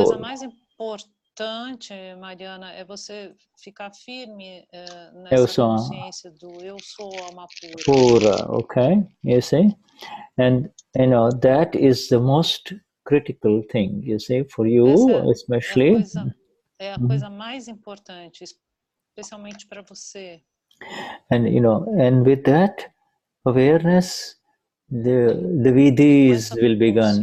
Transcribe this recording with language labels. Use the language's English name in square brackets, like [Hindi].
[Portuguese] A coisa mais importante, Mariana, é você ficar firme nessa consciência do eu sou alma pura. [English] Okay, you see? And that is the most critical thing, you see, for you, especially. [Portuguese] É a coisa mais importante, especialmente para você. [English] And and with that awareness, the vidhis will begin.